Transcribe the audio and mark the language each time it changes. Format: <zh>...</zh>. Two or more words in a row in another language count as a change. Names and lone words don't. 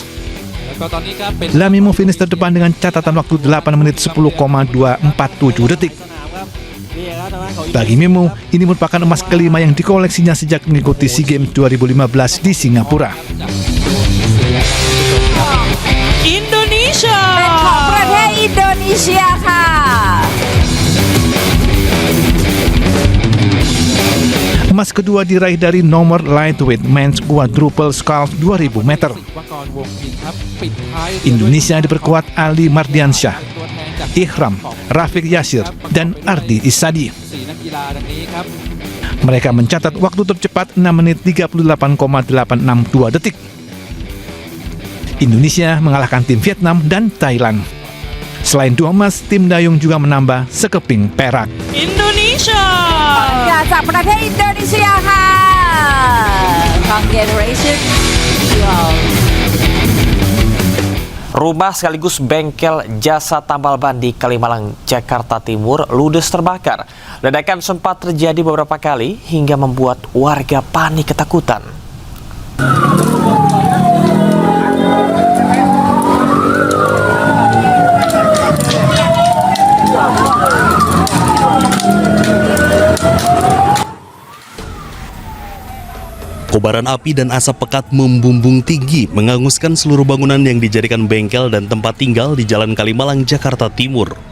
<id>Lamimo finish terdepan dengan catatan waktu 8 menit 10,247 detik. Bagi Mimo, ini merupakan emas kelima yang dikoleksinya sejak mengikuti SEA Games 2015 di Singapura. Indonesia</id> <th>เป็นของประเทศอินโดนีเซียค่ะ</th> <id>Emas kedua diraih dari nomor</id> <en>lightweight men's quadruple sculls</en> <id>2000 meter. Indonesia diperkuat Ali Mardiansyah, Ihram, Rafiq Yasir, dan Ardi Isadi. Mereka mencatat waktu tercepat 6 menit 38,862 detik. Indonesia mengalahkan tim Vietnam dan Thailand. Selain 2 emas, tim dayung juga menambah sekeping perak. Indonesia</id> <th>จากประเทศอินโดนีเซียค่ะ</th> <en>Congratulations you all.</en> <id>rumah sekaligus bengkel jasa tambal ban di Kalimalang, Jakarta Timur ludes terbakar. Ledakan sempat terjadi beberapa kali hingga membuat warga panik ketakutan. Kobaran api dan asap pekat membumbung tinggi, menghanguskan seluruh bangunan yang dijadikan bengkel dan tempat tinggal di Jalan Kalimalang, Jakarta Timur.</id>